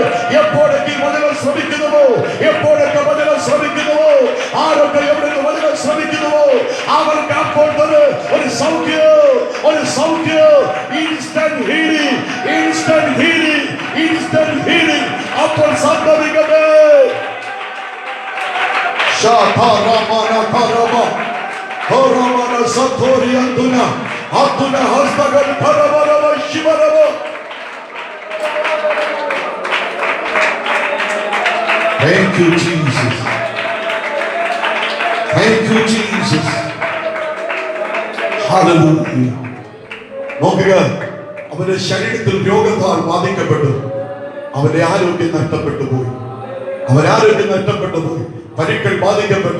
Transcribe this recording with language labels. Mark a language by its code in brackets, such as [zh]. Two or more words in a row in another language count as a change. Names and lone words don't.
[ml] എപ്പോഴൊക്കെ ഈ വചനം ശ്രമിക്കുന്നുവോ, ആരൊക്കെ എവിടെ വചനം ശ്രമിക്കുന്നുവോ അവർക്ക് അപ്പോൾ തന്നെ ഒരു സൗഖ്യം, [en] instant healing [ml] അപ്പോൾ സംഭവിക്കട്ടെ. Shataramana karama, horamana satori antuna, atuna hastagal paravarava shivarava. [en] Thank you, Jesus. Hallelujah. [ml] നോക്കുക, അവന്റെ ശരീരത്തിൽ രോഗത്താൽ ബാധിക്കപ്പെട്ടു. അവന്റെ ആരോഗ്യം നഷ്ടപ്പെട്ടു പോയി. പരിക്കൾ ബാധിക്കപ്പെട്ടു.